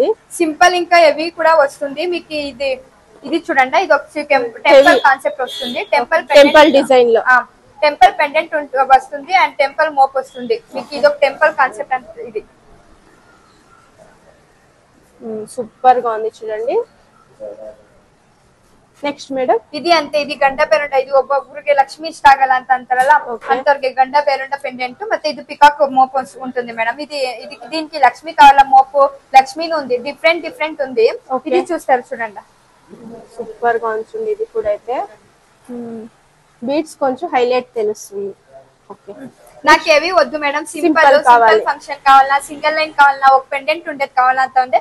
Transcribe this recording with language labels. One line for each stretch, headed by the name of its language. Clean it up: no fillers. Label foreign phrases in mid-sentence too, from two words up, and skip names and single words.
Telugu: సింపుల్ ఇంకా హెవీ కూడా వస్తుంది మీకు. ఇది చూడండి, ఇది ఒక
English: temple concept
Telugu: వస్తుంది. టెంపుల్ డిజైన్ లో
English: temple pendant
Telugu: వస్తుంది అండ్ టెంపుల్ మోప్ వస్తుంది మీకు. ఇది ఒక
English: temple concept
Telugu: అంటే ఇది సూపర్ గా ఉంది చూడండి.
English: next madam
Kannada: ಇದು ಅಂತೆ ಇದು ಗಂಡ ಪೇರುಂಡ ಇದು ಒಬ್ಬೊಬ್ಬರಿಗೆ ಲಕ್ಷ್ಮಿ ಇಷ್ಟ ಆಗಲ್ಲ ಅಂತ ಅಂತಾರಲ್ಲ ಅಂತವರಿಗೆ ಗಂಡ ಪೇರುಂಡ ಪೆಂಡೆಂಟ್ ಮತ್ತೆ ಇದು ಪಿಕಾಕ್
Telugu: మోప్ ఉంటుంది మేడం. ఇది దీనికి లక్ష్మి కావాల మోపు లక్ష్మిని ఉంది. డిఫరెంట్ ఉంది. ఇది చూస్తారు చూడండి, సూపర్ గా ఉంటుంది. ఇది కూడా అయితే బీడ్స్ కొంచెం హైలైట్ తెలుస్తుంది. ఓకే. నాకేవి వద్దు మేడం,
English: simple function
Telugu: కావాలన్నా,
English: single line
Telugu: కావాలన్నా, ఒక పెండెంట్ ఉండేది కావాలంటే ఉంది.